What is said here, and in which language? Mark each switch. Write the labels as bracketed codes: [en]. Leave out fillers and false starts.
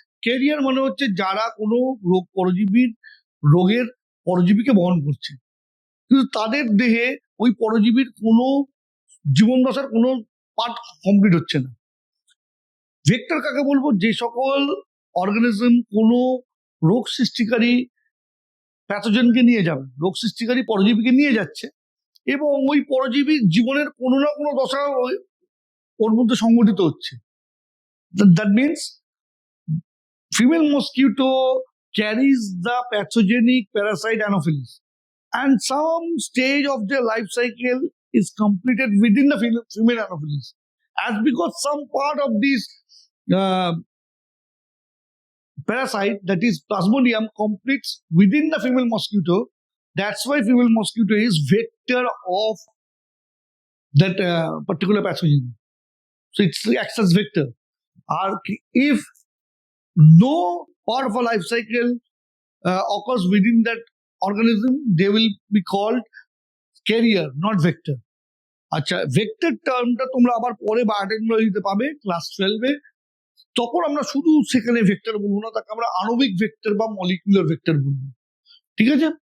[bn] Career মানে হচ্ছে যারা কোনো রোগ রোগের পরজীবীকে বহন করছে, কিন্তু তাদের দেহে ওই পরজীবীর কোনো জীবন দশার কোনো পার্ট কমপ্লিট হচ্ছে না। ভেক্টর কাকে বলবো? যে সকল অর্গানিজম কোনো রোগ সৃষ্টিকারী প্যাথোজেনকে নিয়ে যাবে, রোগ সৃষ্টিকারী পরজীবীকে নিয়ে যাচ্ছে, এবং ওই পরজীবীর জীবনের কোনো না কোনো দশা ওর মধ্যে সংঘটিত হচ্ছে। [en] That means female mosquito carries the pathogenic parasite Anopheles, and some stage of their life cycle is completed within the female Anopheles. As because some part of this parasite, that is Plasmodium, completes within the female mosquito, that's why female mosquito is vector of that particular pathogen. So it acts as vector. Or if no part of a life cycle occurs within that organism, they will be called carrier, not vector. [bn] আচ্ছা, vector টার্মটা তোমরা আবার পরে বায়োটেকনোলজিতে পাবে class 12-এ। তখন আমরা শুধু সেখানে vector বলবো না, তাকে আমরা আণবিক ভেক্টর বা মলিকুলার ভেক্টর বলবো। ঠিক আছে?